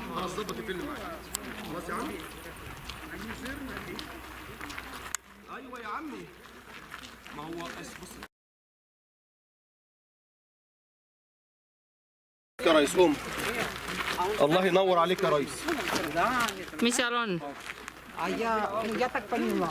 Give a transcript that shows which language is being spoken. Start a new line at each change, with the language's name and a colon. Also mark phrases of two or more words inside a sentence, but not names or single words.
Arabic: خلاص ظبط الفيلم معاك. خلاص يا عم. ايوه يا عمي. ما هو بص يا ريس قوم. الله ينور عليك يا ريس. Mis seal on?
Russian: Я так поняла.